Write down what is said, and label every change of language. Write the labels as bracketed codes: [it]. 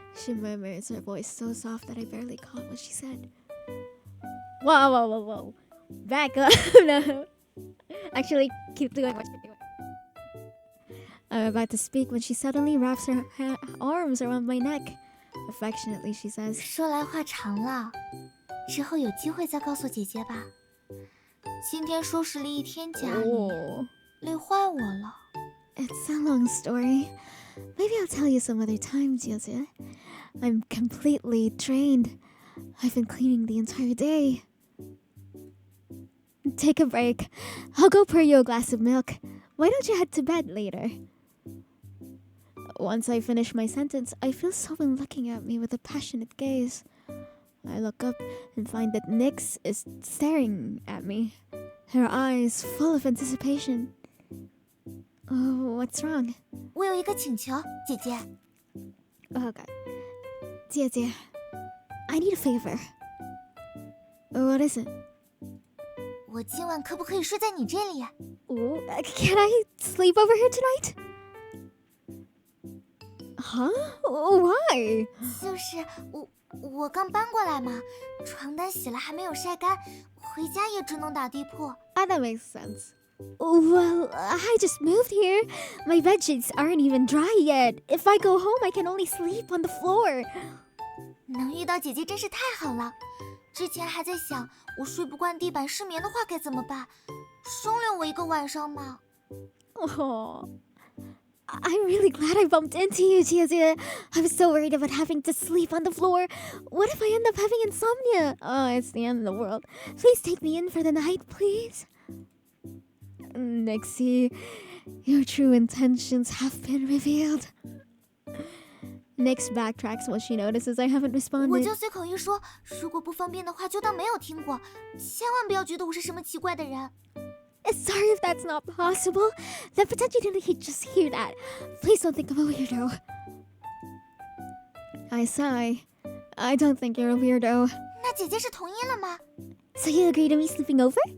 [en] She murmurs, her voice so soft that I barely caught what she said. Whoa. Back up. No. Actually, keep doing what you're doing. I'm about to speak when she suddenly wraps her arms around my neck. Affectionately, she says, [zh] 说来话长了，之后有机会再告诉姐姐吧。今天收拾了一天家里， [en] Oh. [zh] 累坏我了。 [en] It's a long story. Maybe I'll tell you some other time, Jie. I'm completely drained. I've been cleaning the entire day. Take a break. I'll go pour you a glass of milk. Why don't you head to bed later? Once I finish my sentence, I feel someone looking at me with a passionate gaze. I look up and find that Nyx is staring at me, her eyes full of anticipation. Oh, what's wrong? [zh] 我有一个请求，姐姐。 [en] Oh, God. Jie, I need a favor. What is it? [zh] 我今晚可不可以睡在你这里？ [en] Ooh, can I sleep over here tonight? Huh? Why? [zh] 就是我刚搬过来嘛，床单洗了还没有晒干，回家也只能打地铺。 [en] That makes sense. Well, I just moved here. My bedsheets aren't even dry yet. If I go home, I can only sleep on the floor. [zh] 能遇到姐姐真是太好了。之前还在想，我睡不惯地板失眠的话该怎么办？收留我一个晚上嘛。 [en] Oh, I'm really glad I bumped into you, Jie. I was so worried about having to sleep on the floor. What if I end up having insomnia? Oh, it's the end of the world. Please take me in for the night, please. Nixie, your true intentions have been revealed. Nyx backtracks when she notices I haven't [zh] 我 [en] responded. [zh] 就随口一说，如果不方便的话，就当没有听过，千万不要觉得我是什么奇怪的人。 [en] Sorry if that's not possible. Then pretend you didn't just hear that. Please don't think I'm a weirdo. I sigh. I don't think you're a weirdo. [zh] 那姐姐是同意了吗？ [en] So you agree to me sleeping over?